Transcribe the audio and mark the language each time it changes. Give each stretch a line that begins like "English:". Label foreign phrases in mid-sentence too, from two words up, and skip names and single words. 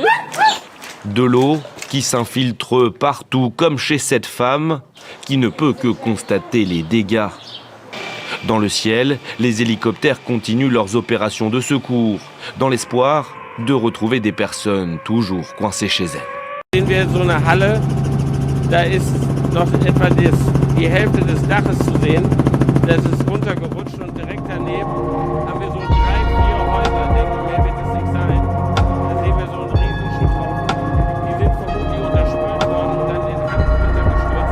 French: De l'eau qui s'infiltre partout, comme chez cette femme qui ne peut que constater les dégâts. Dans le ciel, les hélicoptères continuent leurs opérations de secours, dans l'espoir de retrouver des personnes toujours coincées chez elles.
German: Sehen wir so eine Halle, da ist noch etwa die Hälfte des Daches zu sehen. Das ist runtergerutscht und direkt daneben haben wir so 3, 4 Häuser, denke ich, mehr wird es nicht sein. Da sehen wir so einen riesen Schutthaufen. Die sind vermutlich unterspült worden und dann in Hand runtergestürzt.